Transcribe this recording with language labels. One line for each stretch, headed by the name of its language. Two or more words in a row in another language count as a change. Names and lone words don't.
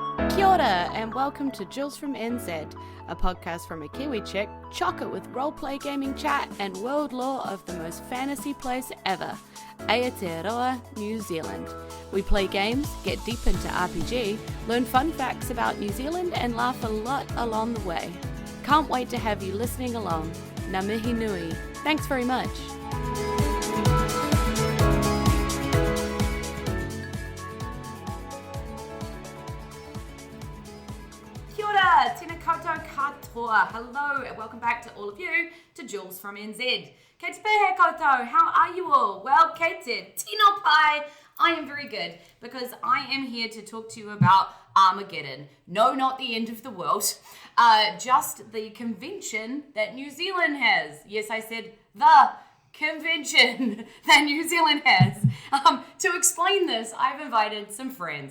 Māori: Kia ora,
English: and welcome to Jules from NZ, a podcast from a Kiwi chick, chock it with roleplay gaming chat and world lore of the most fantasy place ever, Aotearoa, New Zealand. We play games, get deep into RPG, learn fun facts about New Zealand, and laugh a lot along the way. Can't wait to have you listening along.
Māori: Ngā mihi nui.
English: Thanks very much.
Māori: Kia ora, tēnā koutou katoa.
English: Hello and welcome back to all of you to Jules from NZ.
Māori: Kei te pēhe koutou,
English: how are you all? Well,
Māori: kei te tino pai.
English: I am very good because I am here to talk to you about Armageddon. No, not the end of the world. Just the convention that New Zealand has. Yes, I said the convention that New Zealand has. To explain this, I've invited some friends.